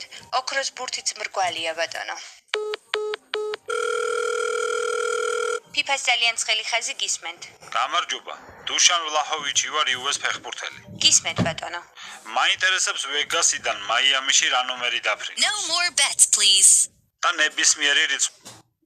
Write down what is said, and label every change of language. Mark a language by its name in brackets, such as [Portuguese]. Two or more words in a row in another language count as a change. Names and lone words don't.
[Georgian] ოქროს ბურთიც მრგვალია ბატონო. ფიფას ძალიან ცხელი ხაზი გისმენთ. გამარჯობა, დუშან ვლაჰოვიჩი ვარ, იუეს ფეხბურთელი. გისმენთ ბატონო. მაინტერესებს ვეგასიდან მაიამიში რა ნომერი დაფრინოს. [English] No more bets, please. [Georgian] და ნებისმიერი რიცხვი.